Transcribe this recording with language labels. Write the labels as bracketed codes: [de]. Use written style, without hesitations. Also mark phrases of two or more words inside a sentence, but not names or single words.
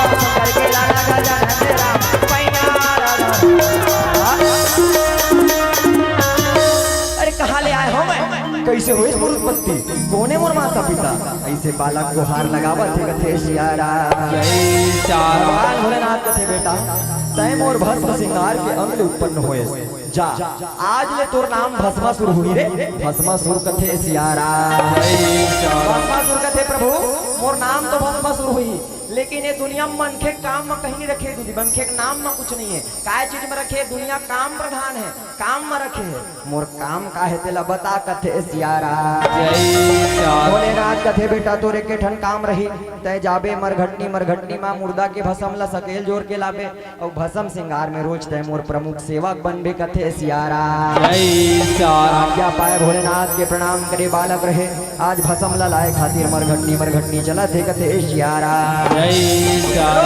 [hne] अरे कहाँ ले आए हो मैं कैसे हुई मोर उत्पत्ति कोने मोर माता पिता ऐसे बालक को हार लगावा थे कथे सियारा जय सियारा भगवान भोलेनाथ कथे बेटा तय मोर भस्म श्रृंगार के अंग उत्पन्न होए जा आज ले तोर नाम भस्मासुर हुई रे भस्मासुर कथे सियारा भस्मासुर कथे प्रभु मोर नाम तो भस्मासुर हुई लेकिन ये दुनिया में मनखे काम में कहीं नहीं रखे दीदी मनखे के नाम में कुछ नहीं है काय चीज में रखे दुनिया काम प्रधान है काम में रखे है मोर काम का है तेला बता कथे सियारा जय सियारा भोलेनाथ कथे बेटा तोरे के ठन काम रही तय जाबे मरघटनी माँ मुर्दा के भस्म ला सकेल जोर के लाबे और भस्म श्रृंगार में रोज तय मोर प्रमुख सेवक बनबे कथे सियारा जय सियारा क्या पाए भोलेनाथ के प्रणाम करे बालक रहे आज भस्म ला लाए खातिर मरघटनी चला थे कथे सियारा जय सियारा